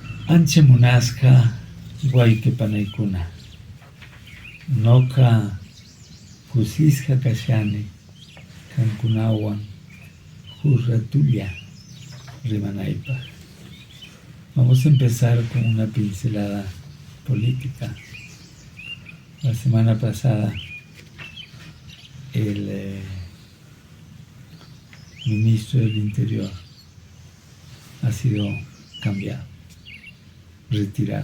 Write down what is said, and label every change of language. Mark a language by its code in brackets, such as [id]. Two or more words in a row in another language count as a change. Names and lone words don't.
[qu] Anche munasqa wayqipanaykuna, noqa kusisqa kashani kankunawan huk ratulla rimanaypaq. [es] Vamos a empezar con una pincelada política. La semana pasada el ministro del Interior ha sido cambiado, retirado.